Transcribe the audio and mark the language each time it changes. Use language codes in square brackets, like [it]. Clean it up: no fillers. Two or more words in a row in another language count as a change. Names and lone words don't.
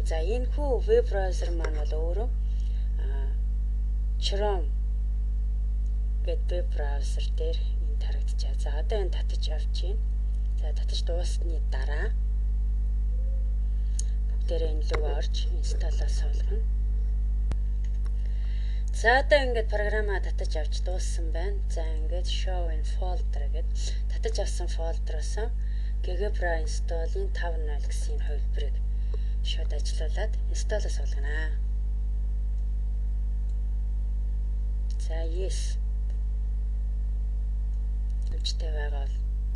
[mn] За, энэ хүү веб браузер маань бол өөрөө Chrome гэдэг веб браузер дээр энд харагдчихаа. За, одоо энэ татаж авч байна. За, татаж дуусны дараа бүгдээрээ энэ рүү орж инсталлаа суулгана. За, одоо ингээд програмаа татаж авч дууссан байна. За, ингээд [en] show in folder [mn] гэдэг татаж авсан фолдероос GeoGebra install-ийн 5.0 гэсэн энэ хувилбарыг шууд ажиллуулад инсталлаа суулгана. За, yes. Өвчтэй байгаа бол та.